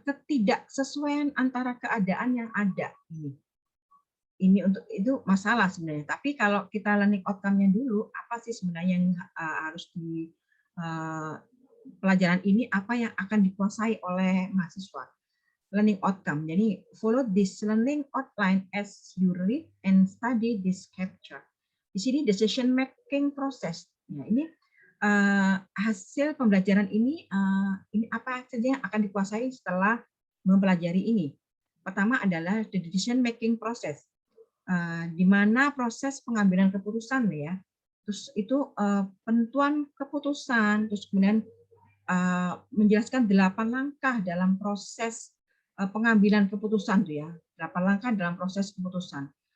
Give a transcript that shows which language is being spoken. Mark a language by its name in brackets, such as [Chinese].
[Indonesian] Ketidaksesuaian antara keadaan yang ada. Ini untuk itu masalah sebenarnya. Tapi kalau kita learning outcome-nya dulu, apa sih sebenarnya yang harus di pelajaran ini, apa yang akan dikuasai oleh mahasiswa? [English] Learning outcome. Jadi follow this learning outline as you read and study this capture. [Indonesian] Di sini decision making process. Ya, ini hasil pembelajaran ini apa saja yang akan dikuasai setelah mempelajari ini. Pertama adalah [English] the decision making process, [Indonesian] di mana proses pengambilan keputusan ya. Terus itu penentuan keputusan, terus kemudian menjelaskan 8 langkah dalam proses pengambilan keputusan tuh ya, 8 langkah dalam proses keputusan.